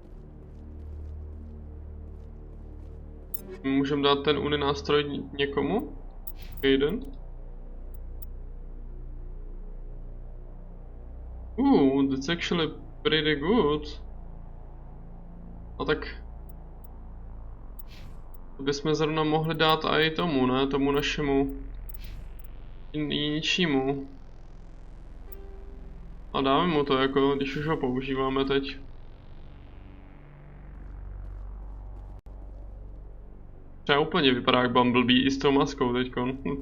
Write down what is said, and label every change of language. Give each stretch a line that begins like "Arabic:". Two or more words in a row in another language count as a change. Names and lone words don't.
Czech: Můžeme dát ten uni nástroj někomu? Jeden.
English: That's actually pretty good.
Czech: A tak... To bychom zrovna mohli dát i tomu, ne? Tomu našemu... ničímu. A dáme mu to jako, když už ho používáme teď. Třeba úplně vypadá jak Bumblebee i s tou maskou teďkon.